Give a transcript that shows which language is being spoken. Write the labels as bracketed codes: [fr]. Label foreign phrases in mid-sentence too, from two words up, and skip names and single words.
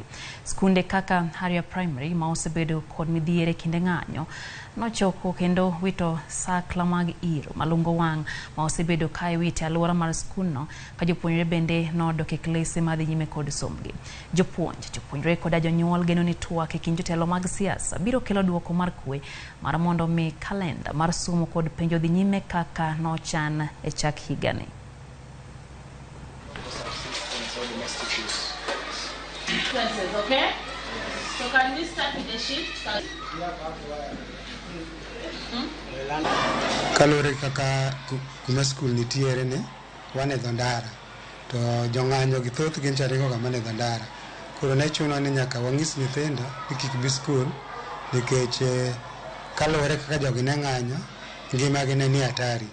[luo] Skunde kaka Haria Primary ma osebedo kod midhiere kinde ng'anyo nochoko kendo wito sakla mag iro malungo wang' ma osebedo kae wite alwora mar skunno ka jopuonjre bende nodok e klese madhi nyime kod sombgi. Jopuonjre koda jonyuol geno ni twak e kind jotelo mag siasa biro kelo duoko mar kwe mar mondo mi kalenda mar somo kod penjo dhi nyime kaka nochan e chak higani. [en] Okay? So can we start with the shift? [luo] Kalore kaka kuma school nitiere ne wane dhondara to jong'anyo gi thoth gin charingo kama ne dhondara. Koro ne chuno ni nyaka wang'is nyithindo ni kik bi school nikech kalore kaka jogi ne ng'anyo ngima gi ne ni hatari.